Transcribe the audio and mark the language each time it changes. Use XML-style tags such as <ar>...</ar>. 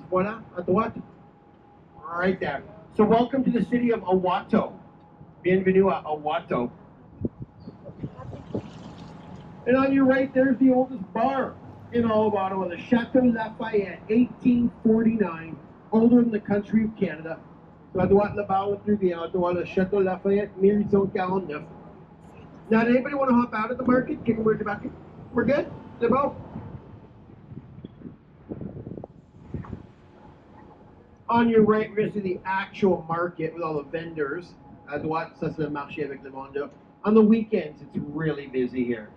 <fr>Voilà, à droite.</fr> <en>Right there. So welcome to the city of Ottawa.</en> <fr>Bienvenue à Ottawa.</fr> <en>And on your right, there's the oldest bar in all of Ottawa, the Chateau Lafayette, 1849, older than the country of Canada.</en> <fr>So à droite, le bar le plus bien, Ottawa, le Chateau Lafayette, 1849.</fr> <en>Now, did anybody want to hop out of the market? Can we back? We're good?</en> <fr>C'est bon?</fr> <en>On your right, we're going to see the actual market with all the vendors.</en> <fr>À droite, ça c'est le marché avec le monde.</fr> <en>On the weekends, it's really busy here.</en>